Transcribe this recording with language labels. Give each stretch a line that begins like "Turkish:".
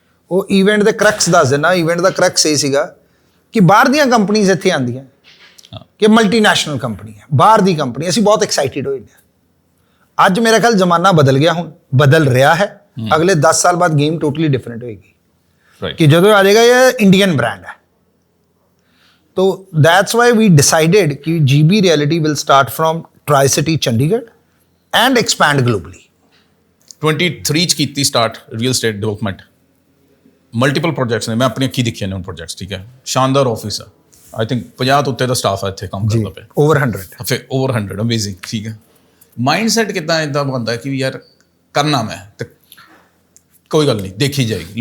Punjabi: ਉਹ ਈਵੈਂਟ ਦੇ ਕਰੈਕਸ ਦੱਸ ਦਿੰਦਾ। ਈਵੈਂਟ ਦਾ ਕਰੈਕਸ ਇਹ ਸੀਗਾ ਕਿ ਬਾਹਰ ਦੀਆਂ ਕੰਪਨੀਆਂ ਇੱਥੇ ਆਉਂਦੀਆਂ, ਕਿ ਮਲਟੀਨੈਸ਼ਨਲ ਕੰਪਨੀ ਹੈ, ਬਾਹਰ ਦੀ ਕੰਪਨੀ। ਅਸੀਂ ਬਹੁਤ ਐਕਸਾਈਟਿਡ ਹੋਏ ਨੇ। ਅੱਜ ਮੇਰਾ ਖਿਆਲ ਜ਼ਮਾਨਾ ਬਦਲ ਗਿਆ, ਹੁਣ ਬਦਲ ਰਿਹਾ ਹੈ। ਅਗਲੇ 10 ਸਾਲ ਬਾਅਦ ਗੇਮ ਟੋਟਲੀ ਡਿਫਰੈਂਟ ਹੋਏਗੀ ਕਿ ਜਦੋਂ ਆ ਜਾਏਗਾ ਇਹ ਇੰਡੀਅਨ ਬ੍ਰਾਂਡ ਹੈ।
English: तो that's why we decided कि GB Realty will start from Tri-City Chandigarh and expand globally.
Punjabi: 23 ਚ ਕੀਤੀ start real estate development. Multiple projects ਨੇ, ਮੈਂ ਆਪਣੀ ਅੱਖੀਂ ਦੇਖੇ ਨੇ ਉਹ ਪ੍ਰੋਜੈਕਟਸ। ਠੀਕ ਹੈ, ਸ਼ਾਨਦਾਰ ਆਫਿਸ ਆ। ਆਈ ਥਿੰਕ 50 ਤੋਂ ਉੱਤੇ ਦਾ ਸਟਾਫ ਹੈ ਇੱਥੇ ਕੰਮ ਕਰਦਾ ਪਿਆ।
English: Over 100
Punjabi: ਫਿਰ ਓਵਰ 100, ਅਮੇਜ਼ਿੰਗ। ਠੀਕ ਹੈ, ਮਾਈਂਡ ਸੈਟ ਕਿੱਦਾਂ ਇਦਾਂ ਬਣਦਾ ਕਿ ਵੀ ਯਾਰ ਕਰਨਾ ਮੈਂ ਤੇ ਕੋਈ ਗੱਲ ਨਹੀਂ, ਦੇਖੀ ਜਾਏਗੀ।